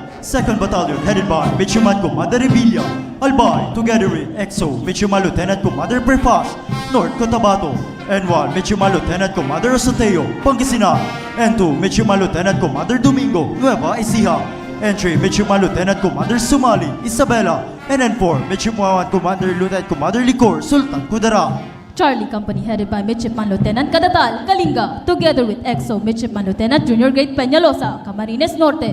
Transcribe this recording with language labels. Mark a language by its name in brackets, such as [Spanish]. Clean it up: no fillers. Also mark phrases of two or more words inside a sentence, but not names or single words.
[English] 2nd Battalion headed by Midshipman Commander Revilla, Albay, together with EXO, Midshipman Lieutenant Commander Perpas, North Cotabato, N1, Midshipman Lieutenant Commander Rosateo, Pangasinan, N2, Midshipman Lieutenant Commander Domingo, Nueva Ecija, N3, Midshipman Lieutenant Commander Sumali, Isabela, and N4, Midshipman Commander Lieutenant Commander Licor, Sultan Kudara. Charlie Company headed by Midshipman Lieutenant Cadatal, Kalinga, together with EXO, Midshipman Lieutenant Junior Grade Peñalosa, Camarines Norte,